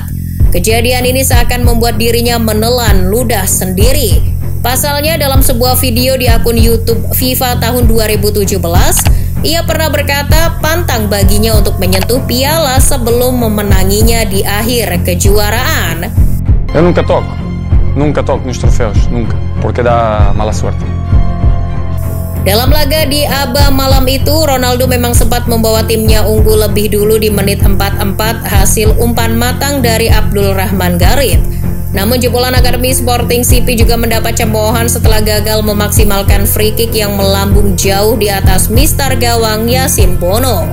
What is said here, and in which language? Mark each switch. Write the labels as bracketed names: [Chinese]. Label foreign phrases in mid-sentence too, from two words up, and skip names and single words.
[Indonesian] Kejadian ini seakan membuat dirinya menelan ludah sendiri. Pasalnya dalam sebuah video di akun YouTube FIFA tahun 2017, ia pernah berkata pantang baginya untuk menyentuh piala sebelum memenanginya di akhir kejuaraan. [Portuguese] Eu nunca toco nos troféus, nunca, porque dá [Spanish] mala suerte. [Indonesian] Dalam laga di ABA malam itu, Ronaldo memang sempat membawa timnya unggul lebih dulu di menit 44 hasil umpan matang dari Abdul Rahman Garib. Namun jebolan Akademi Sporting CP juga mendapat cemoohan setelah gagal memaksimalkan [English] free kick [Indonesian] yang melambung jauh di atas mistar gawang Yasin Bono.